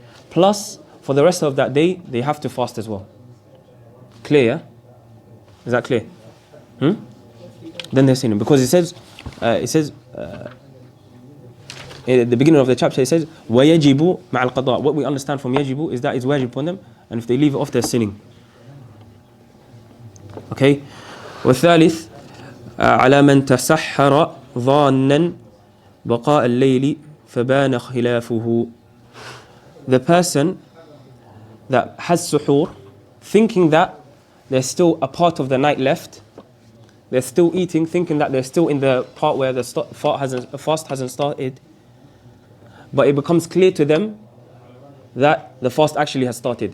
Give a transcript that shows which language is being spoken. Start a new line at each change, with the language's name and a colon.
English: Plus, for the rest of that day, they have to fast as well. Clear, yeah? Is that clear? Then they're sinning. Because it says, at the beginning of the chapter, it says,
Arabic: وَيَجِبُ مَعَ الْقَضَاءِ.
English: What we understand from yajibu is that it's wajib upon them, and if they leave it off, they're sinning. Okay?
Arabic: والثالث على من تسحر ظانا بقاء الليل فبان خلافه.
English: The person that has suhoor, thinking that there's still a part of the night left, they're still eating, thinking that they're still in the part where the fast hasn't started, but it becomes clear to them that the fast actually has started.